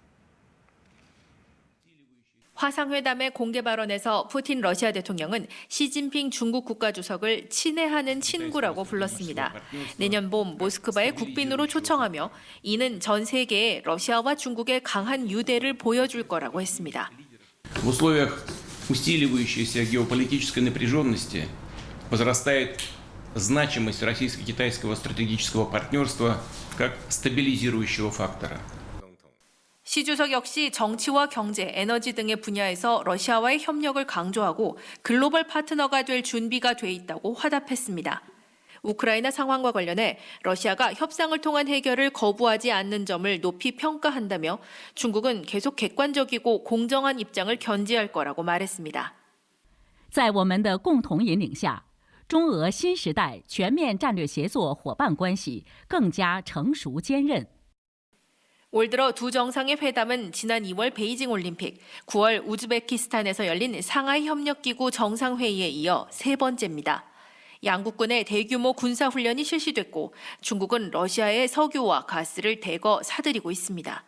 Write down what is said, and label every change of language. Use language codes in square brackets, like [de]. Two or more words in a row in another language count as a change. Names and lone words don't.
[ko] 화상회담의 공개 발언에서 푸틴 러시아 대통령은 시진핑 중국 국가주석을 친애하는 친구라고 불렀습니다. 내년 봄 모스크바에 국빈으로 초청하며 이는 전 세계에 러시아와 중국의 강한 유대를 보여줄 거라고 했습니다. [ru] В условиях усиливающейся геополитической напряженности возрастает значимость российско-китайского стратегического партнерства как стабилизирующего фактора. [ko] 시 주석 역시 정치와 경제, 에너지 등의 분야에서 러시아와의 협력을 강조하고 글로벌 파트너가 될 준비가 돼 있다고 화답했습니다. 우크라이나 상황과 관련해 러시아가 협상을 통한 해결을 거부하지 않는 점을 높이 평가한다며 중국은 계속 객관적이고 공정한 입장을 견지할 거라고 말했습니다. [zh] 在我们的共同引领下，中俄新时代全面战略协作伙伴关系更加成熟坚韧。 [ko] 올 들어 두 정상의 회담은 지난 2월 베이징 올림픽, 9월 우즈베키스탄에서 열린 상하이 협력기구 정상회의에 이어 세 번째입니다. 양국군의 대규모 군사훈련이 실시됐고 중국은 러시아의 석유와 가스를 대거 사들이고 있습니다.